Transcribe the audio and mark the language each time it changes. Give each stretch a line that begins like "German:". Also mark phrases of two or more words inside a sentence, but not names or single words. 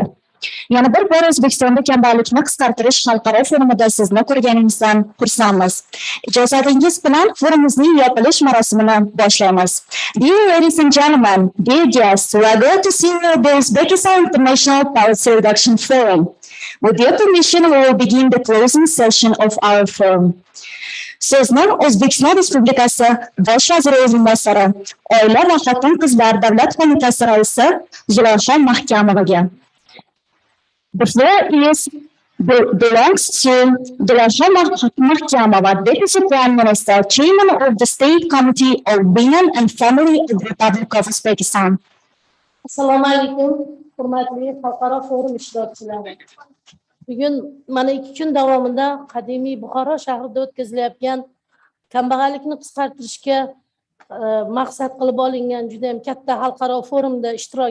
Uzbek: Yana bir bor O'zbekistonda kambag'allikni qisqartirish xalqaro forumida sizni ko'rganingizdan xursandmiz. Ijozatingiz bilan forumimizning yopilish marosimini boshlaymiz.
English: Dear ladies and gentlemen, dear guests, we are glad to see you at the Uzbekistan International Poverty Reduction Forum. With your permission, we will begin the closing session of our forum.
Uzbek: So'zni O'zbekiston Respublikasi Bosh vaziri o'rinbosari, Oila va xotin-qizlar davlat qo'mitasi raisi Zulayho Mahkamovaga.
English: The floor belongs to Zulayho Mahkamova, Deputy Prime Minister, Chairman of the State Committee of Women and Family of the Republic of Uzbekistan.
Uzbek: Assalomu alaykum, hurmatli xalqaro forum ishtirokchilari. Bugun mana 2 kun davomida qadimiy Buxoro shahrida o'tkazilayotgan kambag'allikni qisqartirishga maqsad qilib olingan juda ham katta xalqaro forumda ishtirok